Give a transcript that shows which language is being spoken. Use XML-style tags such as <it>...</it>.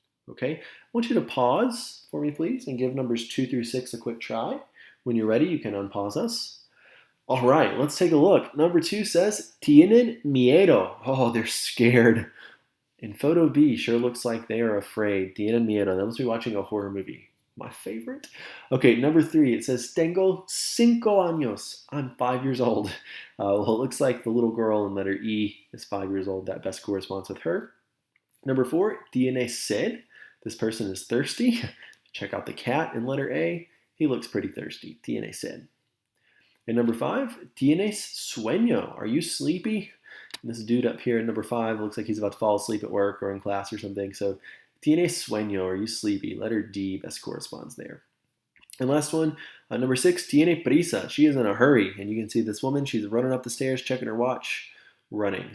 <en>Okay, I want you to pause for me, please, and give numbers 2 through 6 a quick try. When you're ready, you can unpause us. All right, let's take a look. Number 2 says,</en> <es>tienen miedo.</es> <en>Oh, they're scared. And photo B sure looks like they are afraid.</en> <es>Tienen miedo.</es> <en>They must be watching a horror movie. My favorite. Okay, number 3, it says,</en> <es>tengo 5 años.</es> <en>I'm 5 years old. Well, it looks like the little girl in letter E is 5 years old. That best corresponds with her. Number 4,</en> <es>tiene sed.</es> <en>This person is thirsty. Check out the cat in letter A. He looks pretty thirsty.</en> <es>Tiene sed.</es> <en>And number 5,</en> <es>tienes sueño.</es> <en>Are you sleepy? And this dude up here in number 5 looks like he's about to fall asleep at work or in class or something. So,</en> <es>tienes sueño.</es> <en>Are you sleepy? Letter D best corresponds there. And last one, number 6,</en> <es>tiene prisa.</es> <en>She is in a hurry. And you can see this woman, she's running up the stairs, checking her watch, running.</en>